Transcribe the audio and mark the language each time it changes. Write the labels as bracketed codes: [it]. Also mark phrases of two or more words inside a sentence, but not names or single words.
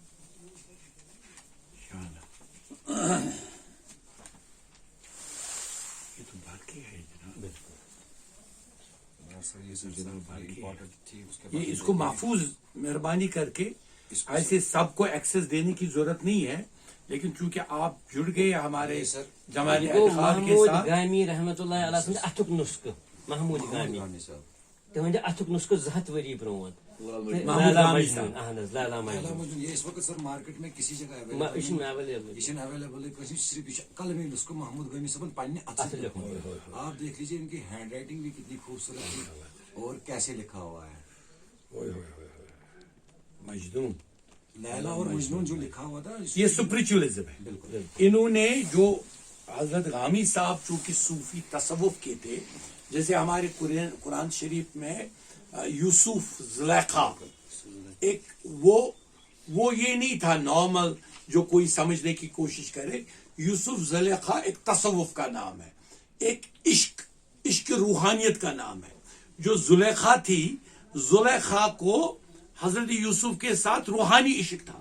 [ur] شان یہ تو باقی ہے جناب یہ اس کو محفوظ مہربانی کر کے ایسے سب کو ایکسس دینے کی ضرورت نہیں ہے لیکن چونکہ آپ جڑ گئے ہمارے جماعت [ks] گوٚو [ur] اتحاد کے محمود ساتھ [ks] گامی [ar] رحمت اللہ علیہ [ks] سٕنٛدِ اَتھُک نُسخہٕ محمود گامی تِہنٛدِ اَتھُک نُسخہٕ 2 ہتھ ؤری برٛونٛٹھ محمود لیلا گامی مجنون صاحب اہن حظ لیلا مجنون [ur] یہ اس وقت سر مارکیٹ میں کسی جگہ [ks] یہِ چھُنہٕ ایویلیبل [ur] یہ اویلیبل ہے صرف یہ قلمی نسخہ محمود غمی صاحب پنہ [ks] اَتھٕ لیوٚکھمُت. [ur] آپ دیکھ لیجیے ان کی ہینڈ رائٹنگ بھی کتنی خوبصورت ہے اور کیسے لکھا ہوا ہے مجنون لیلا اور مجنون جو لکھا ہوا تھا یہ سپرچولیزم ہے بالکل انہوں نے جو حضرت غامی صاحب چونکہ صوفی تصوف کے تھے جیسے ہمارے قرآن شریف میں یوسف زلیخا ایک وہ یہ نہیں تھا نارمل جو کوئی سمجھنے کی کوشش کرے یوسف زلیخا ایک تصوف کا نام ہے ایک عشق روحانیت کا نام ہے جو زلیخا تھی زلیخا کو حضرت یوسف کے ساتھ روحانی عشق تھا